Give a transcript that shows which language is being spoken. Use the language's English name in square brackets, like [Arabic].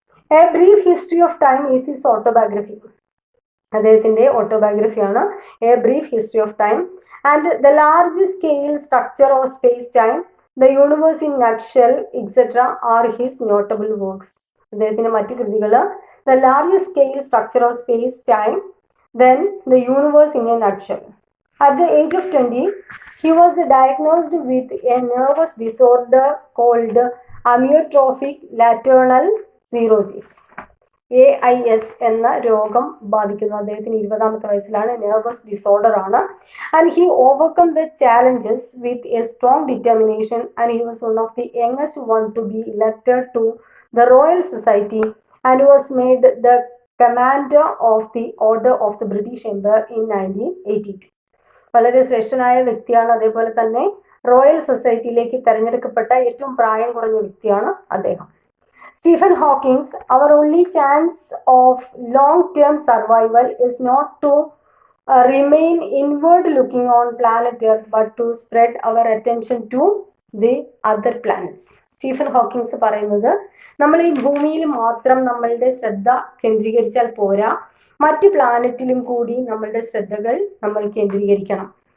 [English] A brief history of time is his autobiography. [Malayalam] അദ്ദേഹത്തിന്റെ ഓട്ടോബയോഗ്രഫിയാണ് [English] A brief history of time. And the large scale structure of space time, the universe in nutshell etcetera are his notable works. [Malayalam] അദ്ദേഹത്തിന്റെ മറ്റു കൃതികൾ the large scale structure of space time, then the universe in A nutshell. [English] At the age of 20, he was diagnosed with a nervous disorder called amyotrophic lateral sclerosis. [Malayalam] AIS എന്ന രോഗം ബാധിക്കുന്നു. അദ്ദേഹത്തിന് 20-ാമത്തെ വയസ്സിലാണ്. Nervous disorder ആണ്. [English] And he overcome the challenges with a strong determination and he was one of the youngest one to be elected to the Royal Society and was made the Commander of the Order of the British Empire in 1982. [Malayalam] വളരെ ശ്രേഷ്ഠനായ വ്യക്തിയാണ്. അതേപോലെ തന്നെ royal സൊസൈറ്റിയിലേക്ക് തെരഞ്ഞെടുക്കപ്പെട്ട ഏറ്റവും പ്രായം കുറഞ്ഞ വ്യക്തിയാണ് അദ്ദേഹം. [English] Stephen Hawking's our only chance of long-term survival is not to remain inward looking on planet Earth but to spread our attention to the other planets. [Malayalam] Stephen Hawkins പറയുന്നത്, നമ്മൾ ഈ ഭൂമിയിൽ മാത്രം നമ്മളുടെ ശ്രദ്ധ കേന്ദ്രീകരിച്ചാൽ പോരാ, മറ്റ് പ്ലാനറ്റിലും കൂടി നമ്മളുടെ ശ്രദ്ധകൾ നമ്മൾ കേന്ദ്രീകരിക്കണം.